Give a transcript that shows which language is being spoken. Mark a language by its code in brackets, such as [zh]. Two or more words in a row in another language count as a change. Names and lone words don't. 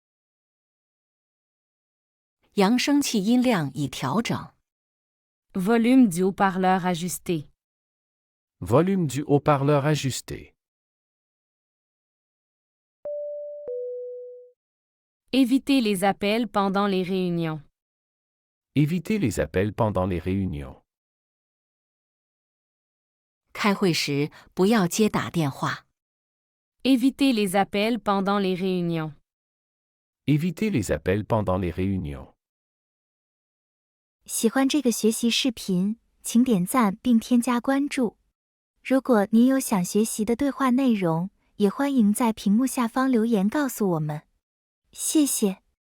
[zh] 扬声器音量已调整。 [fr] Volume du haut-parleur ajusté. Volume du haut-parleur ajusté. Éviter les appels pendant les réunions. Éviter les appels pendant les réunions. [zh] 开会时不要接打电话。 [fr] Éviter les appels pendant les réunions. Éviter les appels pendant les réunions. [zh] 喜欢这个学习视频，请点赞并添加关注。如果您有想学习的对话内容，也欢迎在屏幕下方留言告诉我们。谢谢。